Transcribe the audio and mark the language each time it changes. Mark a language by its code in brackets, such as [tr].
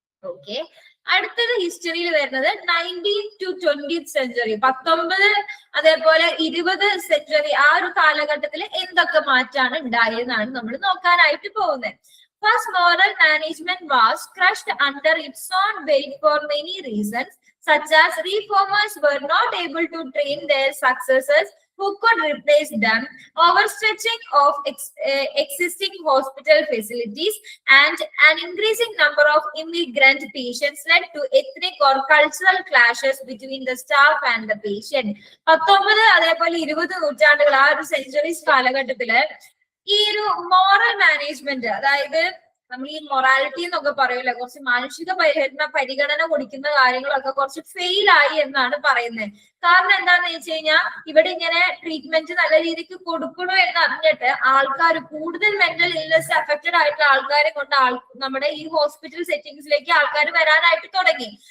[ml] Okay. അടുത്തത് ഹിസ്റ്ററിയിൽ വരുന്നത് 19th to 20th സെഞ്ചുറി, 19 അതേപോലെ 20 സെഞ്ചുറി. ആ ഒരു കാലഘട്ടത്തിൽ എന്തൊക്കെ മാറ്റാണ് ഉണ്ടായതെന്നാണ് നമ്മൾ നോക്കാനായിട്ട് പോകുന്നത്. [en] First, moral management was crushed under its own weight for many reasons, such as reformers were not able to train their successors who could replace them, overstretching of existing hospital facilities, and an increasing number of immigrant patients led to ethnic or cultural clashes between the staff and the patient. [ml] 19 അതേപോലെ 20 നൂറ്റാണ്ടുകൾ, ആ ഒരു centuries കാലഘട്ടത്തില് ഈ ഒരു moral management, അതായത് നമ്മൾ ഈ മൊറാലിറ്റി എന്നൊക്കെ പറയൂല, കുറച്ച് മാനുഷിക പരിഗണന കൊടുക്കുന്ന കാര്യങ്ങളൊക്കെ കുറച്ച് ഫെയിൽ ആയി എന്നാണ് പറയുന്നത്. കാരണം എന്താന്ന് വെച്ച് കഴിഞ്ഞാൽ ഇവിടെ ഇങ്ങനെ ട്രീറ്റ്മെന്റ് നല്ല രീതിക്ക് കൊടുക്കണോ എന്ന് അറിഞ്ഞിട്ട് ആൾക്കാർ കൂടുതൽ മെന്റൽ ഇൽനെസ് അഫക്റ്റഡ് ആയിട്ടുള്ള ആൾക്കാരെ കൊണ്ട് നമ്മുടെ ഈ ഹോസ്പിറ്റൽ സെറ്റിംഗ്സിലേക്ക് ആൾക്കാർ വരാനായിട്ട് തുടങ്ങി.